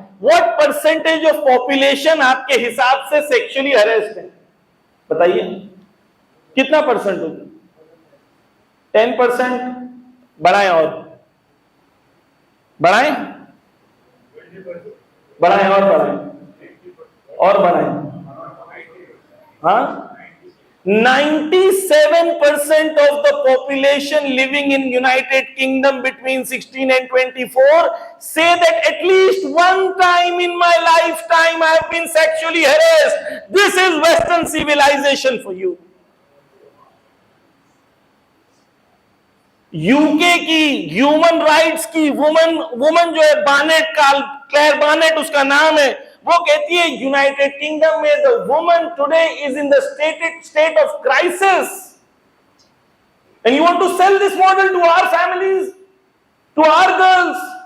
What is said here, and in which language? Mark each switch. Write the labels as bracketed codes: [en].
[en] what percentage of population [hi] आपके हिसाब से [en] Sexually harassed है? [hi] बताइए कितना परसेंट होगा? 10%? बढ़ाएं और बढ़ाएं, बढ़ाएं और बढ़ाएं। [en] हाँ, 97% of the population living in United Kingdom between 16 and 24 say that at least one time in my lifetime I have been sexually harassed. This is Western civilization for you. [hi] UK की human rights की woman जो है बानेट, clear बानेट उसका नाम है, वो कहती है [en] United Kingdom में the woman today is in the state of crisis and you want to sell this model to our families, to our girls.